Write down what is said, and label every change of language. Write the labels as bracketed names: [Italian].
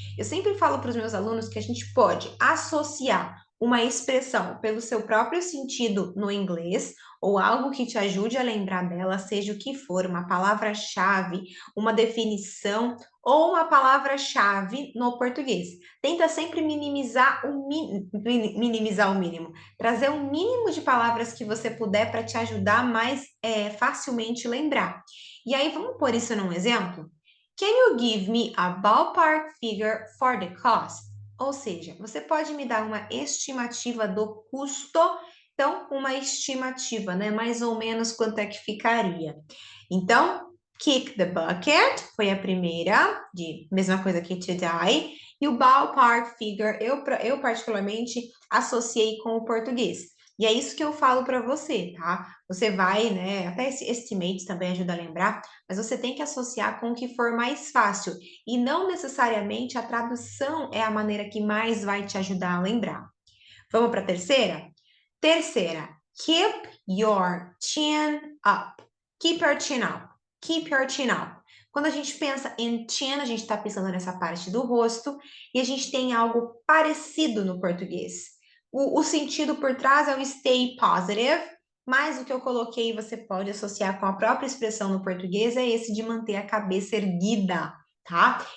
[Portuguese] Eu sempre falo para os meus alunos que a gente pode associar uma expressão pelo seu próprio sentido no inglês ou algo que te ajude a lembrar dela, seja o que for, uma palavra-chave, uma definição ou uma palavra-chave no português. Tenta sempre minimizar o mínimo, trazer o mínimo de palavras que você puder para te ajudar mais facilmente lembrar. E aí, vamos pôr isso num exemplo? [English] Can you give me a ballpark figure for the cost? [Portuguese] Ou seja, você pode me dar uma estimativa do custo? Então, uma estimativa, né? Mais ou menos quanto é que ficaria. Então, [English] kick the bucket [Portuguese] foi a primeira, de mesma coisa que [English] to die. [Portuguese] E o [English] ballpark figure, [Portuguese] eu particularmente associei com o português. E é isso que eu falo para você, tá? Você vai, né? Até esse estimate também ajuda a lembrar, mas você tem que associar com o que for mais fácil. E não necessariamente a tradução é a maneira que mais vai te ajudar a lembrar. Vamos para a terceira? Terceira, [English] keep your chin up. Keep your chin up. Keep your chin up. [Portuguese] Quando a gente pensa em chin, a gente está pensando nessa parte do rosto e a gente tem algo parecido no português. O sentido por trás é o [English] stay positive, [Portuguese] mas o que eu coloquei você pode associar com a própria expressão no português é esse de manter a cabeça erguida, tá?